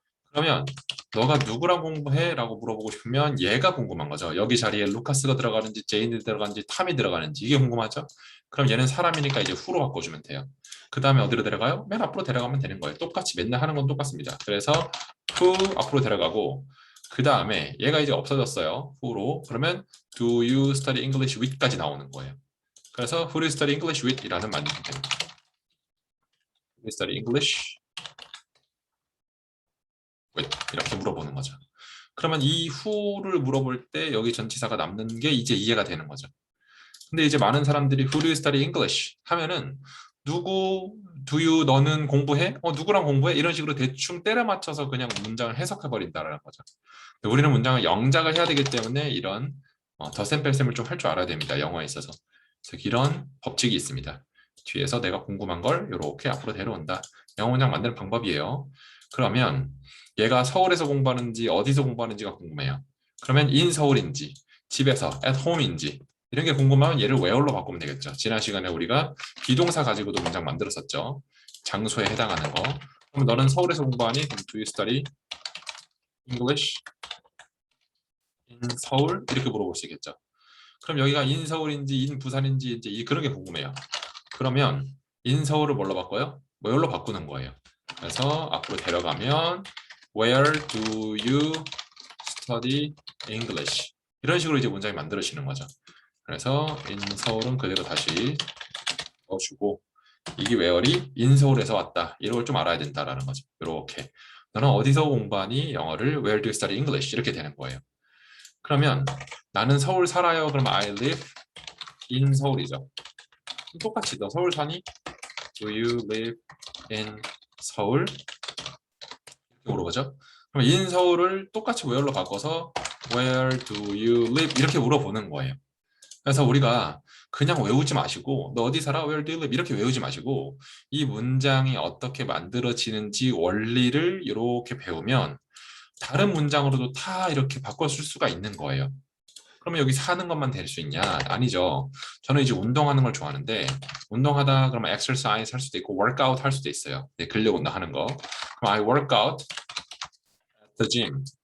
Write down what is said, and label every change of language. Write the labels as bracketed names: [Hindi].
[Korean] 그러면 너가 누구랑 공부해? 라고 물어보고 싶으면 얘가 궁금한 거죠. 여기 자리에 루카스가 들어가는지 제인이 들어가는지 탐이 들어가는지 이게 궁금하죠? 그럼 얘는 사람이니까 이제 후로 바꿔주면 돼요. 그 다음에 어디로 데려가요? 맨 앞으로 데려가면 되는 거예요. 똑같이 맨날 하는 건 똑같습니다. 그래서 후 앞으로 데려가고 그 다음에 얘가 이제 없어졌어요. 후로. [English] 그러면 do you study English with까지 [Korean] 나오는 거예요. 그래서 [English] who do you study English with? [Korean] 이라는 말이 됩니다. [English] Who do you study English with? [Korean] 이렇게 물어보는 거죠. 그러면 이 who를 물어볼 때 여기 전치사가 남는 게 이제 이해가 되는 거죠. 근데 이제 많은 사람들이 [English] who do you study English [Korean] 하면은 누구, [English] do you, [Korean] 너는 공부해? 누구랑 공부해? 이런 식으로 대충 때려 맞춰서 그냥 문장을 해석해 버린다라는 거죠. 근데 우리는 문장을 영작을 해야 되기 때문에 이런 덧셈 뺄셈을 좀 할 줄 알아야 됩니다. 영어에 있어서. 그래서 이런 법칙이 있습니다. 뒤에서 내가 궁금한 걸 이렇게 앞으로 데려온다. 영어 문장 만드는 방법이에요. 그러면 얘가 서울에서 공부하는지 어디서 공부하는지가 궁금해요. 그러면 in 서울인지 집에서 [English] at home [Korean] 인지 이런 게 궁금하면 얘를 where로 바꾸면 되겠죠. 지난 시간에 우리가 비동사 가지고도 문장 만들었었죠. 장소에 해당하는 거. 그럼 너는 서울에서 공부하니? 그럼 [English] do you study English in 서울? [Korean] 이렇게 물어볼 수 있겠죠. 그럼 여기가 in 서울인지 in 부산인지 이제 그런 게 궁금해요. 그러면 in 서울을 뭘로 바꿔요? where로 바꾸는 거예요. 그래서 앞으로 데려가면 [English] where do you study English? [Korean] 이런 식으로 이제 문장이 만들어지는 거죠. 그래서 in 서울은 그대로 다시 넣어주고 이게 where이 in 서울에서 왔다. 이런 걸 좀 알아야 된다라는 거죠. 이렇게 너는 어디서 공부하니? 영어를 [English] where do you study English? [Korean] 이렇게 되는 거예요. 그러면 나는 서울 살아요. 그러면 [English] I live in 서울이죠. [Korean] 똑같이 너 서울 사니? [English] Do you live in 서울? [Korean] 이렇게 물어보죠. 그럼 in 서울을 똑같이 where로 바꿔서 [English] Where do you live? [Korean] 이렇게 물어보는 거예요. 그래서 우리가 그냥 외우지 마시고 너 어디 살아? [English] Where do you live? [Korean] 이렇게 외우지 마시고 이 문장이 어떻게 만들어지는지 원리를 이렇게 배우면 다른 문장으로도 다 이렇게 바꿔 쓸 수가 있는 거예요. 그러면 여기 사는 것만 될 수 있냐? 아니죠. 저는 이제 운동하는 걸 좋아하는데 운동하다 그러면 exercise 할 수도 있고 workout 할 수도 있어요. 네, 근력 운동하는 거. [English] 그럼 I work out at the gym.